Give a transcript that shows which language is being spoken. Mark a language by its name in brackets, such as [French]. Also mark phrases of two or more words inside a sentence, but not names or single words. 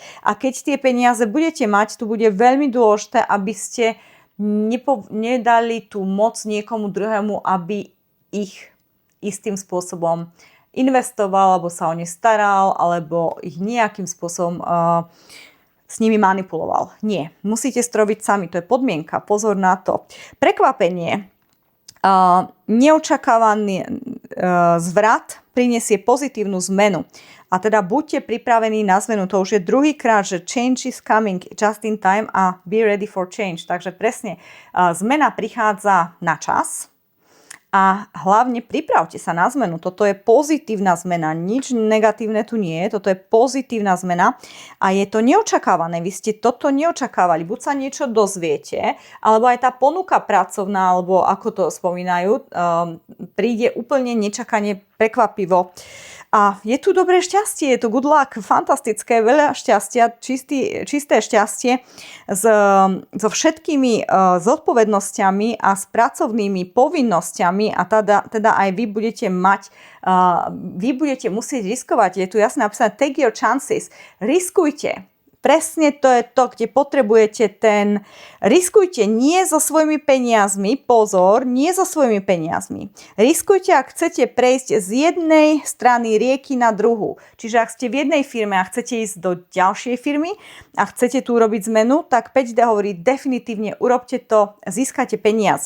[Slovak] A keď tie peniaze budete mať, tu bude veľmi dôležité, aby ste nedali tú moc niekomu druhému, aby ich istým spôsobom investoval, alebo sa o ne staral, alebo ich nejakým spôsobom s nimi manipuloval. Nie, musíte stroviť sami, to je podmienka, pozor na to. Prekvapenie, neočakávaný zvrat prinesie pozitívnu zmenu. A teda buďte pripravení na zmenu. To už je druhýkrát, že [English] change is coming just in time a be ready for change. [Slovak] Takže presne, zmena prichádza na čas a hlavne pripravte sa na zmenu. Toto je pozitívna zmena, nič negatívne tu nie je. Toto je pozitívna zmena a je to neočakávané. Vy ste toto neočakávali. Buď sa niečo dozviete, alebo aj tá ponuka pracovná, alebo ako to spomínajú, príde úplne nečakane, prekvapivo. A je tu dobré šťastie, je tu [English] good luck, [Slovak] fantastické, veľa šťastia, čisté šťastie so všetkými zodpovednosťami a s pracovnými povinnosťami a teda aj vy budete musieť riskovať. Je tu jasne napísané [English] take your chances, [Slovak] riskujte. Presne to je to, kde potrebujete riskujte nie so svojimi peniazmi, pozor, nie so svojimi peniazmi. Riskujte, ak chcete prejsť z jednej strany rieky na druhú. Čiže ak ste v jednej firme a chcete ísť do ďalšej firmy a chcete tu urobiť zmenu, tak 5D hovorí definitívne urobte to, získate peniaze.